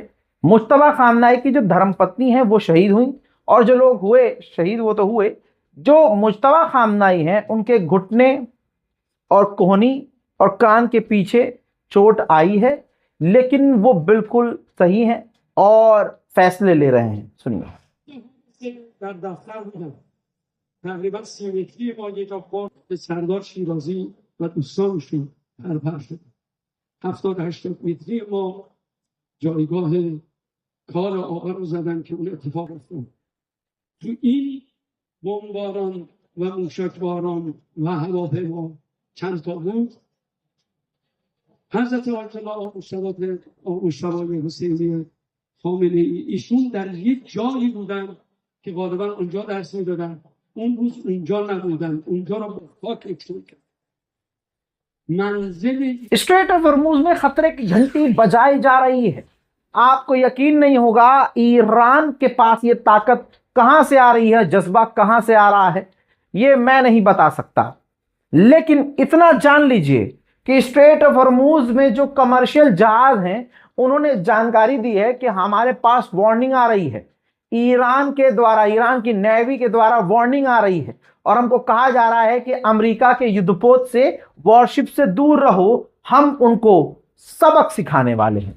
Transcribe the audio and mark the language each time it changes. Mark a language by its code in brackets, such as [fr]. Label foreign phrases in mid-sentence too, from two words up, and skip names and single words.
[hi] मुश्तबा खामनाई की जो धर्मपत्नी है वो शहीद हुई, और जो लोग हुए शहीद वो तो हुए, जो मुश्तबा खामनाई हैं उनके घुटने और कोहनी और कान के पीछे चोट आई है, लेकिन वो बिल्कुल सही हैं और फैसले ले रहे हैं। सुनिए। [fa] در دفتر بودم تقریبا 3 متری با یه تا خورد به سردار شیرازی و دوستانشون پرپر شد. 70-80 متری ما جایگاه کار آقا رو زدن که اون اتفاق افتاد. تو این بمباران و موشکباران و هواپیما چند تا بود. حضرت آیت الله مجتبی حسینی خامنه ای ایشون در یک جایی بودن که غالبا اونجا درس میدادن، اون روز اونجا نبودن، اونجا رو با خاک یکسان کرد. منزل [hi] स्ट्रेट ऑफ हॉर्मुज में खतरे की घंटी बजाई जा रही है। आपको यकीन नहीं होगा ईरान के पास ये ताकत कहां से आ रही है, जज्बा कहां से आ रहा है, ये मैं नहीं बता सकता, लेकिन इतना जान लीजिए कि स्ट्रेट ऑफ हॉर्मुज में जो कमर्शियल जहाज हैं उन्होंने जानकारी दी है कि हमारे पास वार्निंग आ रही है, ईरान के द्वारा, ईरान की नेवी के द्वारा वार्निंग आ रही है, और हमको कहा जा रहा है कि अमेरिका के युद्धपोत से, वॉरशिप से दूर रहो, हम उनको सबक सिखाने वाले हैं।